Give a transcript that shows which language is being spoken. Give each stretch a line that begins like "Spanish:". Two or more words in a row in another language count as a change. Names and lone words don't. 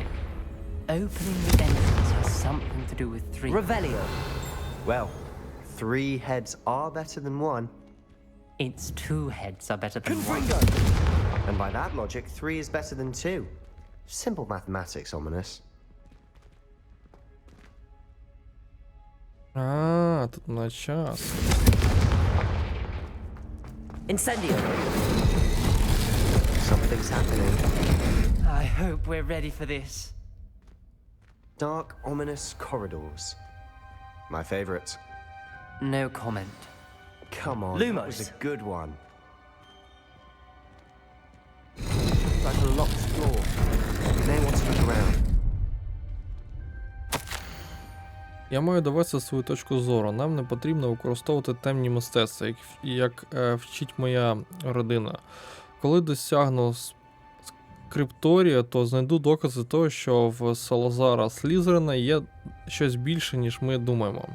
English: Opening the entrance has something to do with three. Revelio! Well, 3 heads are better than 1. Its 2 heads are better than one. And by that logic, 3 is better than 2. Simple mathematics, Ominous.
Ukrainian: А, тут на час.
English: Incendio! Something's happening. I hope we're ready for this. Dark, ominous corridors. My favorite. No comment. Come on, that was a good one. Like a locked door. May want to look around.
Ukrainian: Я маю довести свою точку зору. Нам не потрібно використовувати темні мистецтва, як вчить моя родина. Коли досягну скрипторія, то знайду докази того, що в Салазара Слізерина є щось більше, ніж ми думаємо.